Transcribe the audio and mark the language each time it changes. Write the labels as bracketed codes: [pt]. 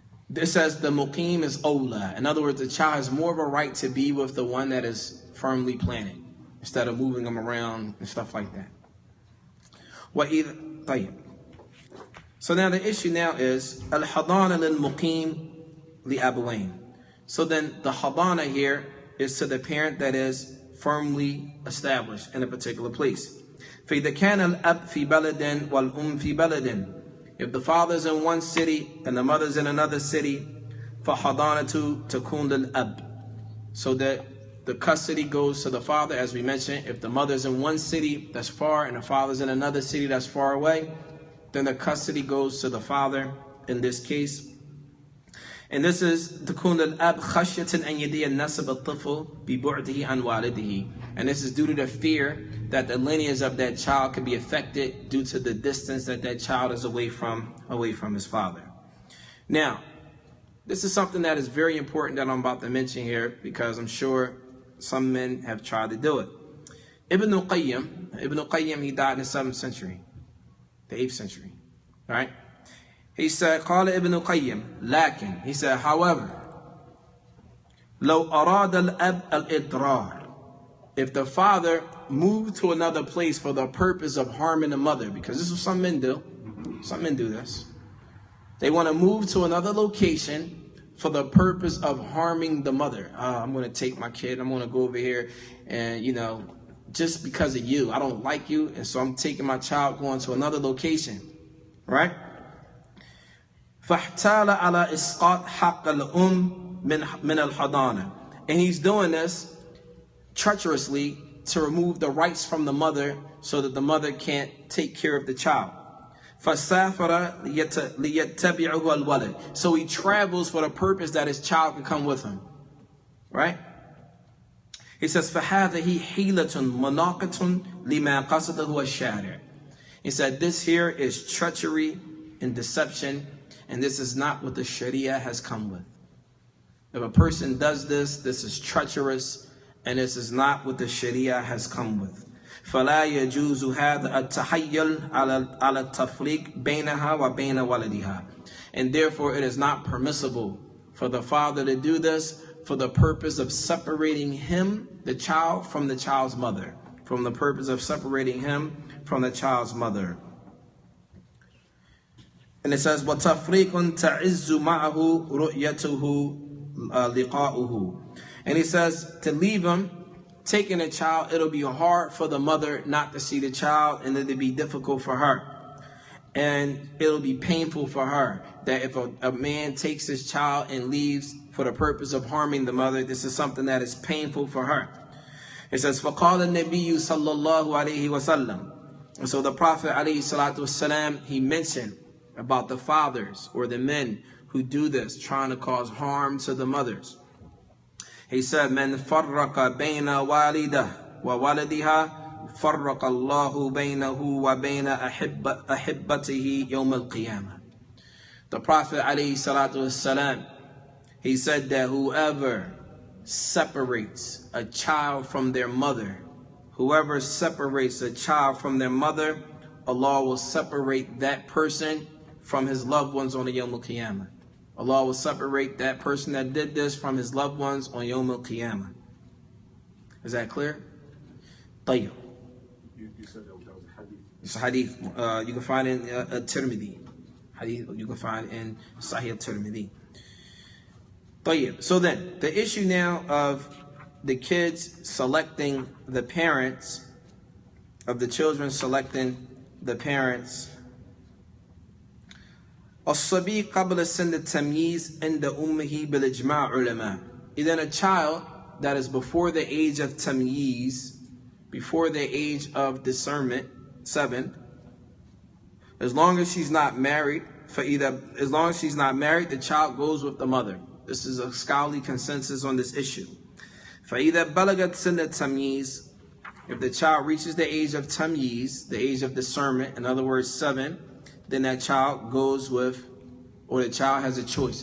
[en] This says the muqim is awla. In other words, the child has more of a right to be with the one that is firmly planted instead of moving them around and stuff like that. [ar] طيب. [en] So now the issue now is [ar] al-hadana lil-muqim li-abawain. [en] So then the hadana here is to the parent that is firmly established in a particular place. [ar] فإذا كان الأب في بلد والأم في بلد. [en] If the father's in one city and the mother's in another city, [ar] فحضانة تكون للأب. [en] So that the custody goes to the father, as we mentioned. If the mother's in one city that's far and the father's in another city that's far away, then the custody goes to the father in this case. And this is [ar] تكون الأب خشية أن يضيع نسب الطفل ببعده عن والده. [en] And this is due to the fear that the lineage of that child could be affected due to the distance that that child is away from his father. Now, this is something that is very important that I'm about to mention here, because I'm sure some men have tried to do it. Ibn Qudaamah, he died in the 7th century, the 8th century, right? He said, [ar] قال ابن قيم, لكن, [en] he said, however, [ar] لو أراد الأب الإضرار, [en] if the father moved to another place for the purpose of harming the mother, because this is what some men do. Some men do this. They want to move to another location for the purpose of harming the mother. I'm going to take my kid, I'm going to go over here and, just because of you, I don't like you, and so I'm taking my child going to another location, right? [ar] فاحتال على إسقاط حق الأم من الحضانة. [en] And he's doing this treacherously to remove the rights from the mother so that the mother can't take care of the child. [ar] فسافر ليتبعه الولد. [en] So he travels for the purpose that his child can come with him. Right? He says, [ar] فهذه حيلة مناقة لما قصده الشارع. [en] He said, this here is treachery and deception, and this is not what the Sharia has come with. If a person does this, this is treacherous, and this is not what the Sharia has come with. [ar] فلا يجوز هذا التحيل على التفريق بينها وبين ولدها. [en] And therefore it is not permissible for the father to do this for the purpose of separating him, the child, from the child's mother. From the purpose of separating him from the child's mother. And it says, [ar] وَتَفْرِيقٌ تَعِزُّ مَعَهُ رُؤْيَتُهُ لِقَاؤُهُ. [en] And he says, to leave him, taking a child, it'll be hard for the mother not to see the child, and it'll be difficult for her. And it'll be painful for her that if a man takes his child and leaves for the purpose of harming the mother, this is something that is painful for her. It says, [ar] فَقَالَ النَّبِيُّ صَلَّى اللَّهُ عَلَيْهِ وَسَلَّمَ. [en] And so the Prophet alayhi salatu wasalam, he mentioned about the fathers or the men who do this, trying to cause harm to the mothers. He said, [ar] مَنْ فَرَّقَ بَيْنَ وَالِدَهُ وَوَلَدِهَا فَرَّقَ اللَّهُ بَيْنَهُ وَبَيْنَ أَحِبَّتِهِ يَوْمَ الْقِيَامَةِ. [en] The Prophet alayhi salatu wasalam, he said that whoever separates a child from their mother, whoever separates a child from their mother, Allah will separate that person from his loved ones on the Yawm al-Qiyamah. Allah will separate that person that did this from his loved ones on Yawm al-Qiyamah. Is that clear? [ar] طيب. [en] You said that was a hadith. It's a hadith. You can find it in Tirmidhi. Hadith you can find in Sahih Tirmidhi. [ar] طيب. [en] So then, the issue now of the kids selecting the parents, of the children selecting the parents. [ar] الصبي قبل سن التمييز عند أمه بالإجماع علماء. [en] Then a child that is before the age of tamyiz, before the age of discernment, 7, as long as she's not married, as long as she's not married, the child goes with the mother. This is a scholarly consensus on this issue. [ar] فإذا بلغت سن التمييز, [en] if the child reaches the age of tamyiz, the age of discernment, in other words 7, then that child goes with, or the child has a choice.